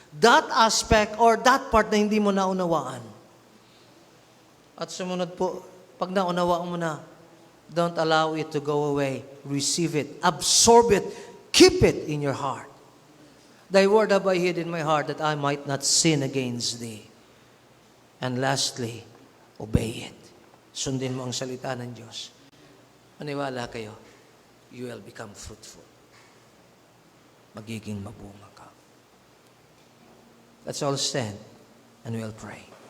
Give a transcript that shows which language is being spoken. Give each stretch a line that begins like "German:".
English: That aspect or that part
Filipino: na hindi mo naunawaan. At sumunod po, pag naunawaan mo na,
English: don't allow it to go away. Receive it. Absorb it. Keep it in your heart. Thy word have I hid in my heart that I might not sin against thee. And lastly, obey it.
Filipino: Sundin mo ang salita ng Diyos. Maniwala kayo,
English: you will become fruitful.
Filipino: Magiging mabunga ka.
English: Let's all stand and we'll pray.